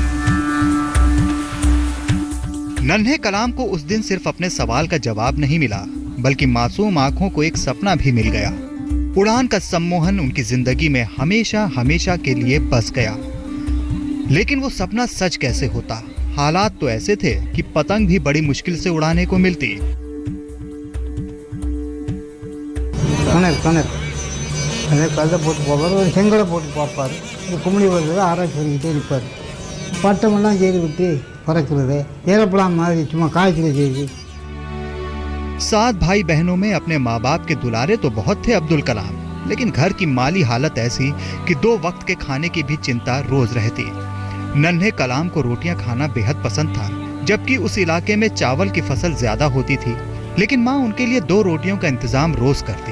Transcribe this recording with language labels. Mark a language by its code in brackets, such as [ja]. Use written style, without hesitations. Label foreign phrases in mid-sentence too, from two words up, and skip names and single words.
[hi] नन्हे कलाम को उस दिन सिर्फ अपने सवाल का जवाब नहीं मिला, बल्कि मासूम आंखों को एक सपना भी मिल गया। उड़ान का सम्मोहन उनकी जिंदगी में हमेशा हमेशा के लिए बस गया। लेकिन वो सपना सच कैसे होता? हालात तो ऐसे थे कि पतंग भी बड़ी मुश्किल से उड़ाने को मिलती। [ta] செங்கலை போட்டு பார்ப்பார், குமிழி வருது ஆராய்ச்சி பண்ணிக்கிட்டே இருப்பார். பட்டமெல்லாம் செய்து விட்டு பறக்கிறது, ஏரோப்ளான் மாதிரி சும்மா காய்ச்சல் செய்து। [hi] 7 भाई बहनों में अपने माँ बाप के दुलारे तो बहुत थे अब्दुल कलाम, लेकिन घर की माली हालत ऐसी कि 2 वक्त के खाने की भी चिंता रोज रहती। नन्हे कलाम को रोटियां खाना बेहद पसंद था, जबकि उस इलाके में चावल की फसल ज्यादा होती थी। लेकिन माँ उनके लिए 2 रोटियों का इंतजाम रोज करती।